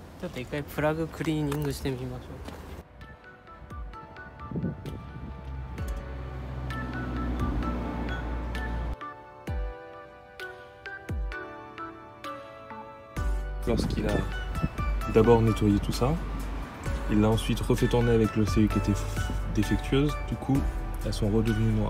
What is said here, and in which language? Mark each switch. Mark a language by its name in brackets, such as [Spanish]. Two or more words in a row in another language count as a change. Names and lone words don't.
[Japanese] と一回プラグクリーニングしてみましょう。 [French] Lorsqu'il a d'abord nettoyé tout ça, il l'a ensuite refait tourner avec le CU qui était défectueuse, du coup elles sont redevenues noires.